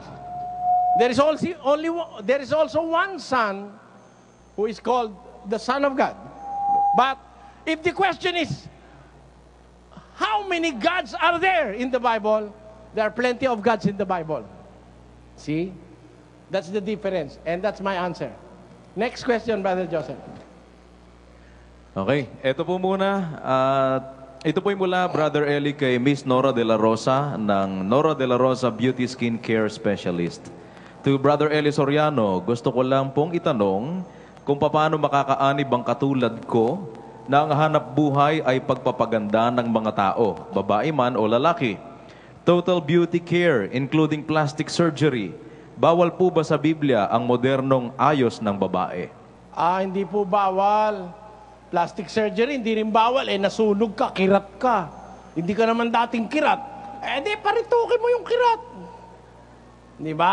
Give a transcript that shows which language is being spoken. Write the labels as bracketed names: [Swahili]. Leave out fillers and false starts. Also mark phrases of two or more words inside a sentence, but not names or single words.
[English] There is also one Son who is called the Son of God. But if the question is, how many gods are there in the Bible? There are plenty of gods in the Bible. See? That's the difference. And that's my answer. Next question, Brother Joseph. [Filipino] Okay, ito po muna. Ito po mula, Brother Eli, kay Miss Nora De La Rosa ng Nora De La Rosa Beauty Skin Care Specialist. [English] To Brother Eli Soriano, [Filipino] gusto ko lang pong itanong kung paano makakaanib ang katulad ko na ang hanap buhay ay pagpapaganda ng mga tao, babae man o lalaki. [English] Total beauty care, including plastic surgery. [Filipino] Bawal po ba sa Biblia ang modernong ayos ng babae? Hindi po bawal. [English] Plastic surgery, [Filipino] hindi rin bawal. Nasunog ka, kirat ka. Hindi ka naman dating kirat. Di paritukin mo yung kirat. Di ba?